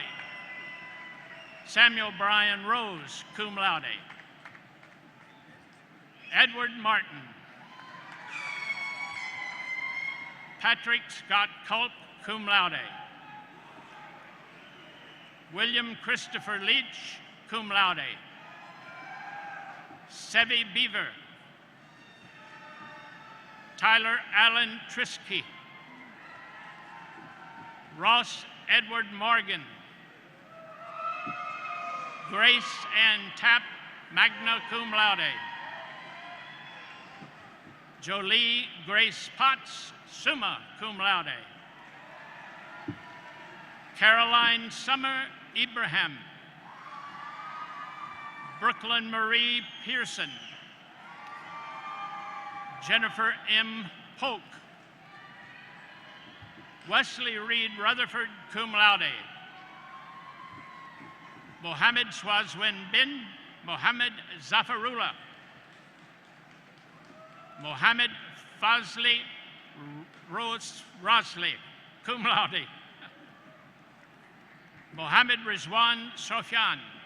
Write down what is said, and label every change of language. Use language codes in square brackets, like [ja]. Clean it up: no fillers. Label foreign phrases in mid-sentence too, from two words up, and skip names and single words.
[en] Samuel Brian Rose, [la] cum laude. [en] Edward Martin. Patrick Scott Culp, [la] cum laude. [en] William Christopher Leach, [la] cum laude. [en] Sevi Beaver. Tyler Allen Trisky. Ross Edward Morgan. Grace Ann Tapp, [la] magna cum laude. [en] Jolie Grace Potts, [la] summa cum laude. [en] Caroline Summer Ibrahim. Brooklyn Marie Pearson. Jennifer M. Polk. Wesley Reed Rutherford, [la] cum laude. [en] Mohammed Swazwin bin Mohammed Zafarullah. Mohammed Fazli Rosley, [la] cum laude. [en] Mohammed Rizwan Sofyan.